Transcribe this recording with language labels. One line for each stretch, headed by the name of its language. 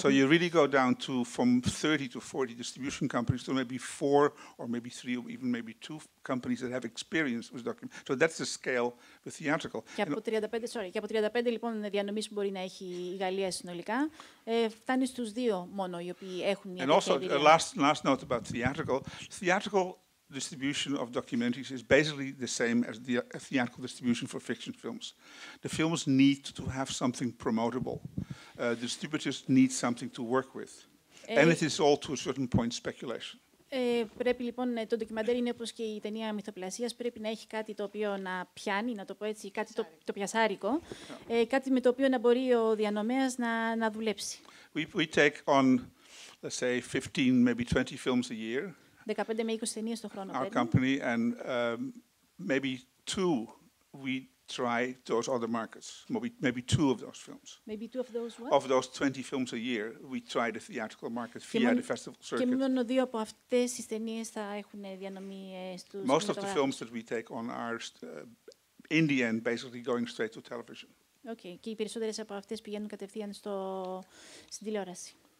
English: So you really go down to from 30 to 40 distribution companies to maybe 4 or maybe 3 or even maybe 2 companies that have experience with documentary. So that's the scale with theatrical.
Greek: Και από 35 λοιπόν διανομής που μπορεί να έχει η Γαλλία συνολικά, φτάνει στους 2 μόνο οι οποίοι έχουν μια τέτοια εμπειρία.
English: And also, last note about theatrical. Theatrical distribution of documentaries is basically the same as the theatrical distribution for fiction films. The films need to have something promotable. The distributors need something to work with. And it is all to a certain point speculation.
Greek: Πρέπει λοιπόν, το ντοκιμαντέρ είναι όπως και η ταινία μυθοπλασίας, πρέπει να έχει κάτι το οποίο να πιάνει, να το πω έτσι, κάτι το πιασάρικο, κάτι με το οποίο να μπορεί ο διανομέας να δουλέψει.
English: We take on, let's say, 15, maybe 20 films a year.
Greek: 15 με 20 ταινίες το χρόνο.
English: Our company, and maybe 2 we try those other markets. Maybe 2 of those films. Maybe 2 of those what? Of those 20 films a year, we try the theatrical market via the festival circuit.
Greek: Και μόνο 2 από αυτές τις ταινίες θα έχουν διανομή στους
English: Most of the films that we take on are, in the end, basically going straight to television. Okay.
Greek: Και οι περισσότερες από αυτές πηγαίνουν κατευθείαν στην τηλεόραση.